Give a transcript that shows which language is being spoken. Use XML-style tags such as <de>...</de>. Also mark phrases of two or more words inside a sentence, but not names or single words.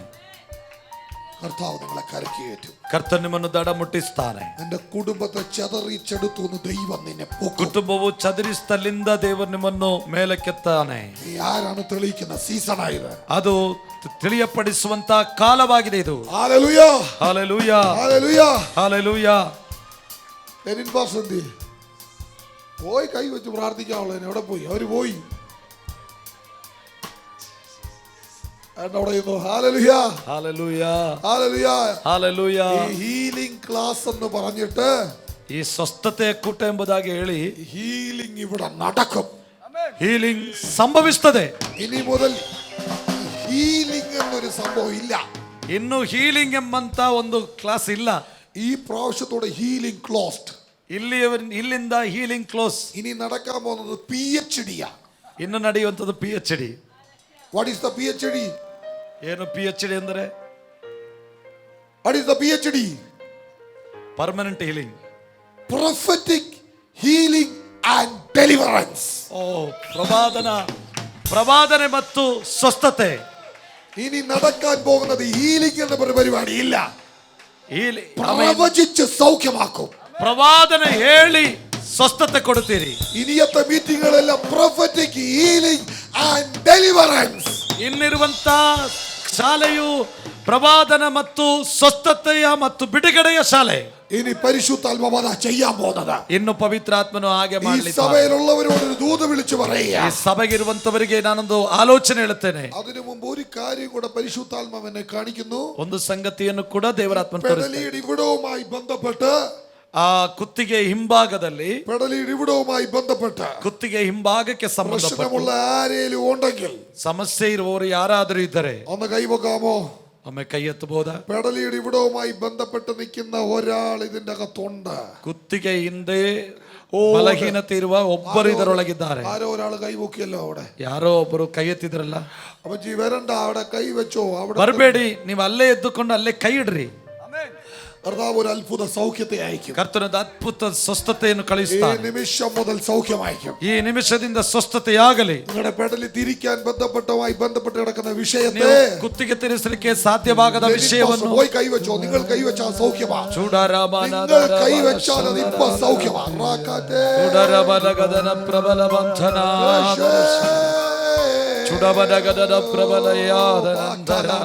<ml>കർത്താവ് നിങ്ങളെ കരയ്ക്ക് കയറ്റും.</ml> <kn>ಕರ್ತನು ನಿಮ್ಮನ್ನು ದಡ ಮುಟ್ಟಿಸ್ತಾನೆ.</kn> <ml>നിന്റെ കുടുംബത്തെ ചെതറിച്ചെടുത്തു എന്ന് ദൈവം നിന്നെ പൊക്കും.</ml> <kn>ಕುಟುಂಬವು ಚದರಿಸ್ತಲಿಂದ ದೇವರು ನಿಮ್ಮನ್ನು ಮೇಲಕ್ಕೆತ್ತಾನೆ.</kn> <ml>നീ ആരാണ് തെളിയിക്കുന്ന സീസണായത്?</ml> <kn>ಅದು ತಿಳಿಯಪಡಿಸುವಂತ ಕಾಲವಾಗಿದೆ ಇದು.</kn> <ml>ഹല്ലേലൂയ,</ml> <kn>ಹಾಲೆಲೂಯ,</kn> <ml>ഹല്ലേലൂയ.</ml> <kn>ಹಾಲೆಲೂಯ.</kn> <ml>ലെനിൻ പാസ്റ്റർ എന്തി പോയി കൈ വെച്ച് പ്രാർത്ഥിക്കാനുള്ളതിന് എവിടെ പോയി? അവര് പോയി. ഹല്ലേലൂയ,</ml> <kn>ಹಾಲೆಲೂಯ,</kn> <ml>ഹല്ലേലൂയ.</ml> <kn>ಹಾಲೆಲೂಯ.</kn> <ml>ഈ</ml> <en>healing class</en> <ml>എന്ന് പറഞ്ഞിട്ട്</ml> <kn>ಈ ಸ್ವಸ್ಥತೆಯ ಕೂಟ ಎಂಬುದಾಗಿ ಹೇಳಿ</kn> <ml>ഹീലിംഗ് ഇവിടെ നടക്കും.</ml> <kn>ಹೀಲಿಂಗ್ ಸಂಭವಿಸ್ತದೆ.</kn> <ml>ഇനി മുതൽ ഹീലിംഗ് എന്നൊരു സംഭവം ഇല്ല.</ml> <kn>ಇನ್ನು ಹೀಲಿಂಗ್ ಎಂಬಂತ ಒಂದು ಕ್ಲಾಸ್ ಇಲ್ಲ.</kn> <ml>ഈ പ്രാവശ്യത്തോടെ</ml> <en>healing closed.</en> <kn>ಇಲ್ಲಿಂದ</kn> <en>healing close.</en> <ml>ഇനി നടക്കാൻ പോകുന്നത് PhD.</ml> <kn>ಇನ್ನು ನಡೆಯುವಂಥದ್ದು PhD.</kn> <en>What is the PhD?</en> <kn>ಏನು PhD ಅಂದರೆ?</kn> <en>What is the PhD? permanent healing. Prophetic healing and deliverance.</en> <kn>ಓ, ಪ್ರವಾದನೆ ಮತ್ತು ಸ್ವಸ್ಥತೆ.</kn> <ml>ഇനി നടക്കാൻ പോകുന്നത് ഹീലിംഗ് എന്ന പരിപാടി ഇല്ല. പ്രവചിച്ച് സൗഖ്യമാക്കും.</ml> <kn>ಪ್ರವಾದನೆ ಹೇಳಿ ಸ್ವಸ್ಥತೆ ಕೊಡುತ್ತೀರಿ.</kn> <ml>ഇനിയത്തെ മീറ്റിംഗുകളെല്ലാം</ml> <en>prophetic healing and deliverance.</en> <kn>ಇನ್ನಿರುವಂತ ಶಾಲೆಯು ಪ್ರವಾದನ ಮತ್ತು ಸ್ವಸ್ಥತೆಯ ಮತ್ತು ಬಿಡುಗಡೆಯ ಶಾಲೆ.</kn> <ml>ഇനി പരിശുദ്ധാത്മാവ് ചെയ്യാൻ പോകുന്നത്.</ml> <kn>ಇನ್ನು ಪವಿತ್ರಾತ್ಮನು ಹಾಗೆ</kn> <ml>ഈ</ml> <kn>ಮಾಡಲಿದ್ದಾರೆ.</kn> <ml>സഭയിലുള്ളവരോട് ഒരു ദൂത് വിളിച്ചു പറയുക.</ml> <kn>ಈ ಸಭೆಗಿರುವಂತವರಿಗೆ ನಾನೊಂದು ಆಲೋಚನೆ ಹೇಳುತ್ತೇನೆ.</kn> <ml>അതിനു മുമ്പ് ഒരു കാര്യം കൂടെ പരിശുദ്ധാത്മാവിനെ കാണിക്കുന്നു.</ml> <kn>ಒಂದು ಸಂಗತಿಯನ್ನು ಕೂಡ ದೇವರಾತ್ಮನು ತೋರಿಸ್ತಾನೆ.</kn> <ml>പെടലിയുടെ ഇവിടവുമായി ബന്ധപ്പെട്ട്,</ml> <kn>ಆ ಕುತ್ತಿಗೆ ಹಿಂಭಾಗದಲ್ಲಿ,</kn> <ml>പെടലിയുടെ ഇവിടവുമായി ബന്ധപ്പെട്ട്</ml> <kn>ಕುತ್ತಿಗೆ ಹಿಂಭಾಗಕ್ಕೆ ಸಂಬಂಧಪಟ್ಟ</kn> <ml>പ്രശ്നമുള്ള ആരെങ്കിലും ഉണ്ടെങ്കിൽ</ml> <kn>ಸಮಸ್ಯೆ ಇರುವವರು ಯಾರಾದರೂ ಇದ್ದರೆ</kn> <ml>ഒന്ന് കൈവക്കാമോ?</ml> <kn>ಒಮ್ಮೆ ಕೈ ಎತ್ತಬಹುದಾ?</kn> <ml>പെടലിയുടെ ഇവിടവുമായി ബന്ധപ്പെട്ട് നിൽക്കുന്ന ഒരാൾ ഇതിന്റെ അകത്തുണ്ട്.</ml> <kn>ಕುತ್ತಿಗೆ ಹಿಂದೆ ಬಲಹೀನತೆ ಇರುವ ಒಬ್ಬರು ಇದರೊಳಗಿದ್ದಾರೆ.</kn> <ml>ആരോ ഒരാൾ കൈവക്കിയല്ലോ അവിടെ.</ml> <kn>ಯಾರೋ ಒಬ್ಬರು ಕೈ ಎತ್ತಿದ್ರಲ್ಲ.</kn> <ml>അപ്പച്ചി വരണ്ട, അവിടെ കൈ വെച്ചോ. അവിടെ</ml> <kn>ಬರಬೇಡಿ, ನೀವು ಅಲ್ಲೇ ಎದ್ದುಕೊಂಡು ಅಲ್ಲೇ ಕೈ ಇಡ್ರಿ.</kn> <ml>കർത്താവ് ഒരു അത്ഭുത സൗഖ്യത്തെ അയക്കും.</ml> <kn>ಕರ್ತನದ ಅದ್ಭುತ ಸ್ವಸ್ಥತೆಯನ್ನು</kn> <ml>ഈ</ml> <kn>ಕಳುಹಿಸುತ್ತಾನೆ.</kn> <ml>നിമിഷം മുതൽ സൗഖ്യമായിരിക്കും.</ml> <kn>ಈ ನಿಮಿಷದಿಂದ ಸ್ವಸ್ಥತೆಯಾಗಲಿ.</kn> <ml>നിങ്ങളുടെ പെടലി തിരിക്കാൻ ബന്ധപ്പെട്ട് കിടക്കുന്ന വിഷയത്തെ</ml> <kn>ನೀವು ಕುತ್ತಿಗೆ ತಿರುಗಿಸಲಿಕ್ಕೆ ಸಾಧ್ಯವಾಗದ ವಿಷಯವನ್ನು</kn> <ml>പോയി കൈവച്ചോ. നിങ്ങൾ കൈവച്ചാൽ സൗഖ്യമാ. ಚೂಡಾರಾಮನ നിങ്ങൾ കൈവച്ചാൽ അത് ഇപ്പൊ സൗഖ്യമാ. ಚೂಡಾರಾಮನಗದನ ಪ್ರಬಲ ಬಂಧನ ಚುಡಬನಗದನ ಪ್ರಬಲಯಾದ ನಂತರ</ml>